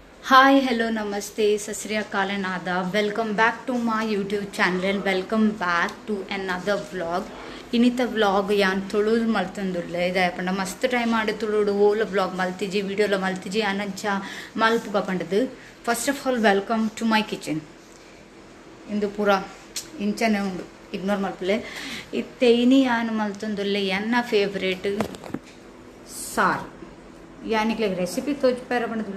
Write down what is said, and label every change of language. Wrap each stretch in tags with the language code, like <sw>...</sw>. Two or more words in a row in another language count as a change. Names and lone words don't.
<en>Hi, hello, namaste, Sasriya Kalanada. Welcome back to my YouTube channel. Welcome back to another vlog.</en> <tcy>ಇನ್ನಿತ ವ್ಲಾಗ್ ಯಾನ್ ತುಳುದು ಮಲ್ತಂದುಲ್ಲೆ ಇದಾಯಪಂಡ ಮಸ್ತ್ ಟೈಮ್ ಆಡಿ ತುಳುಡು ಓಲ ವ್ಲಾಗ್ ಮಲ್ತಿಜಿ ವಿಡಿಯೋಲ ಮಲ್ತಿಜಿ ಅನಂಚ ಮಲ್ಪುಗ ಪಂಡದು.</tcy> <en>first of all welcome to my kitchen.</en> <tcy>ಇಂದು ಪೂರ ಇಂಚನೆ ಉಂಡು ಇಗ್ನೋರ್ ಮಲ್ಪಲೆ ಇತ್ತೇನಿ ಯಾನ್ ಮಲ್ತಂದುಲ್ಲೆ ಎನ್ನ ಫೇವ್ರೇಟ್ ಸಾರು ಯಾನಿಕ್ಲೆ ರೆಸಿಪಿ ತೋಜ್ಪಾರ ಪಂಡದು</tcy>